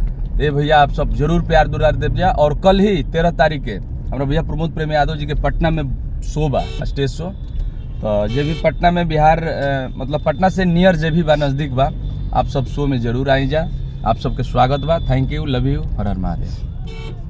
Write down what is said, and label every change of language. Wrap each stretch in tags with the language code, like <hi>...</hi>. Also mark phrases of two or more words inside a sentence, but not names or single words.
<bho>ये भैया आप सब जरूर प्यार दुलार देव जा। और कल ही 13 तारीख के हमारे भैया प्रमोद प्रेमी यादव जी के पटना में शो बा, स्टेज शो। तो जे भी पटना में बिहार मतलब पटना से नियर जे भी बा, नजदीक बा, आप सब शो में जरूर आई जा। आप सबके स्वागत बा।</bho> <en>thank you, love you,</en> <bho>हर हर महादेव।</bho>